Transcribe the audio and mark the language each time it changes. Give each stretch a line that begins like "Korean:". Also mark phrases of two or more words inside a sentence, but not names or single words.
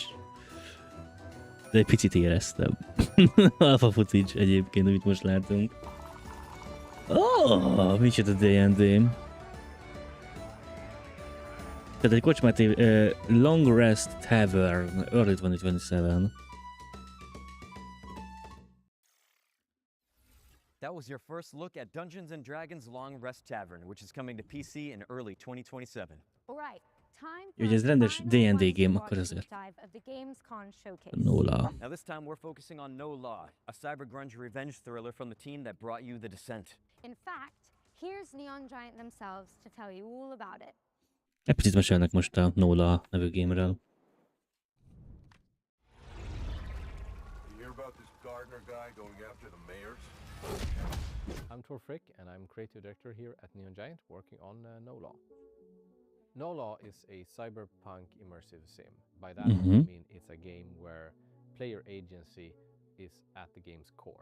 Hungarian: De egy picit éreztem.
English: Alpha footage
Hungarian: egyébként, amit most látunk. Oh, micsoda D&D. Tehát egy kocsmát Long Rest Tavern, early 2027.
English: That was your first look at Dungeons & Dragons Long Rest Tavern, which is coming to PC in early 2027. Right. Time
Hungarian: Ugye ez rendes D&D game, akkor ezért.
English: of the gamescom showcase. No Law. Now this time we're focusing on No Law, a cyber grunge revenge thriller from the team that brought you The Descent. In fact, here's Neon Giant themselves to tell you all about it.
Hungarian: Egy picit mesélnek most a No Law nevű game-ről.
English: You hear about this Gardner guy going after the mayors? I'm Tor Frick, and I'm creative director here at Neon Giant, working on No Law. No Law is a cyberpunk immersive sim. By that I mean it's a game where player agency is at the game's core.